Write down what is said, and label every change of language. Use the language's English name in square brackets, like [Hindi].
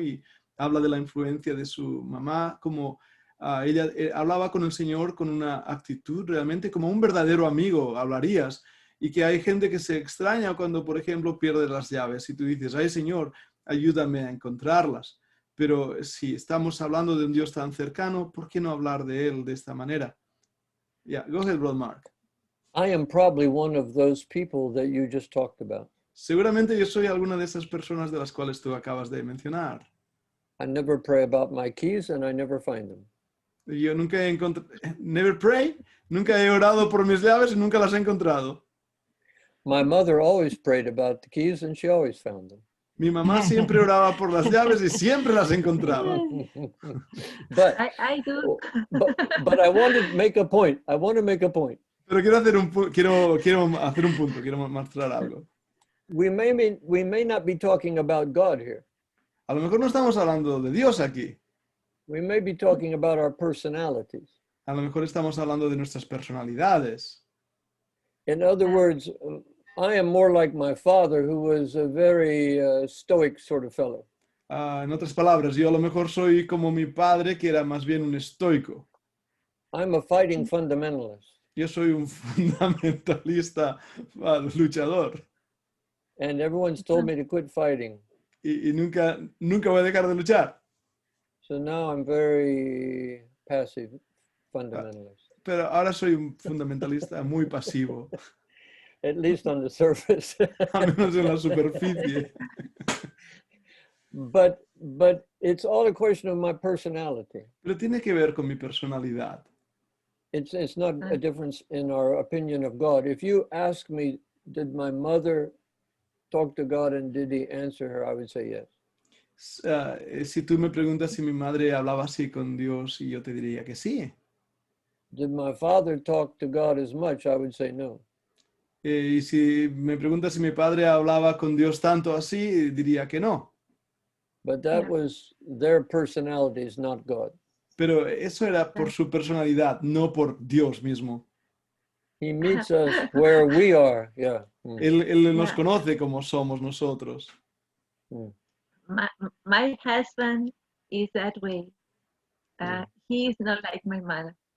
[Spanish] Y habla de la influencia de su mamá, como ella hablaba con el Señor con una actitud realmente como un verdadero amigo, hablarías, y que hay gente que se extraña cuando, por ejemplo, pierde las llaves y tú dices, ay Señor, ayúdame a encontrarlas. Pero si estamos hablando de un Dios tan cercano, ¿por qué no hablar de Él de esta manera? [English] Yeah, go ahead, Brother Mark. I am probably one of those people that you just talked about. [Spanish] Seguramente yo soy alguna de esas personas de las cuales tú acabas de mencionar. [English] I never pray about my keys and I never find them. [Spanish] Yo nunca he encontrado, [English] never pray, [Spanish] nunca he orado por mis llaves y nunca las he encontrado. [English] My mother always prayed about the keys and she always found them. [Spanish] Mi mamá siempre oraba por las llaves y siempre las encontraba. [English] But, I do. but I want to make a point. I want to make a point. [Spanish] Pero quiero hacer quiero hacer un punto, quiero mostrar algo. [English] We may not be talking about God here. [Spanish] A lo mejor no estamos hablando de Dios aquí. [English] We may be talking about our personalities. [Spanish] A lo mejor estamos hablando de nuestras personalidades. [English] In other words, I am more like my father, who was a very stoic sort of fellow. [Spanish] En otras palabras, yo a lo mejor soy como mi padre, que era más bien un estoico. [English] I'm a fighting fundamentalist. [Spanish] Yo soy un fundamentalista luchador. [English] And everyone's told me to quit fighting. [Spanish] Y nunca voy a dejar de luchar. [English] So now I'm very passive fundamentalist. [Spanish] Pero ahora soy un fundamentalista muy pasivo, [English] At least on the surface. [Spanish] al menos en la superficie. [English] But it's all a question of my personality. [Spanish] Pero tiene que ver con mi personalidad. [English] It's not a difference in our opinion of God. If you ask me, did my mother talk to God and did he answer her, I would say yes. [Spanish] Si tú me preguntas si mi madre hablaba así con Dios, y yo te diría que sí. [English] Did my father talk to God as much, I would say no. [Spanish] Y si me preguntas si mi padre hablaba con Dios tanto así, diría que no. [English] But that was their personalities, not God. [Spanish] Pero eso era por su personalidad, no por Dios mismo. [English] He meets us where we are. Yeah. [Spanish] Él nos conoce como somos nosotros. [English] My husband is that way. He is not like my mother.